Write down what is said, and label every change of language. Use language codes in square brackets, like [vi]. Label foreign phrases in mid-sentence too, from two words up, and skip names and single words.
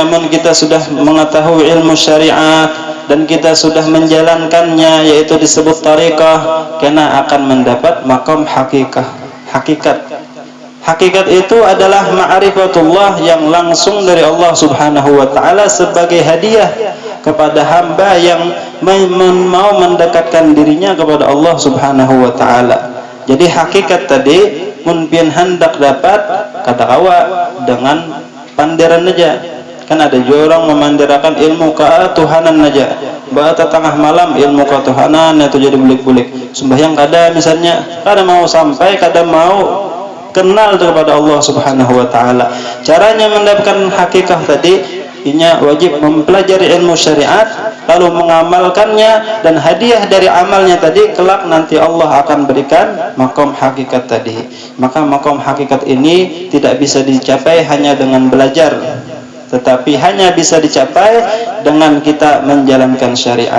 [bjn] Mun kita sudah mengetahui ilmu syariat dan kita sudah menjalankannya, yaitu disebut tarekah, kena akan mendapat maqam hakikat. [id] Hakikat itu adalah ma'rifatullah yang langsung dari Allah [ar] سبحانه وتعالى [id] sebagai hadiah kepada hamba yang mau mendekatkan dirinya kepada Allah [ar] سبحانه وتعالى. [bjn] Jadi hakikat tadi mun pian hendak dapat kata kawa dengan panderan aja. Kan ada juga orang memandirakan ilmu ketuhanan aja. Bahasa tengah malam ilmu ketuhanan itu jadi bulik-bulik. Sembahyang kada misalnya, kada mau sampai, kada mau kenal kepada Allah [ar] سبحانه وتعالى. [id] Caranya mendapatkan hakikat tadi Intinya wajib mempelajari ilmu syariat, lalu mengamalkannya, dan hadiah dari amalnya tadi kelak nanti Allah akan berikan maqam hakikat tadi. Maka maqam hakikat ini tidak bisa dicapai hanya dengan belajar, tetapi hanya bisa dicapai dengan kita menjalankan syariat.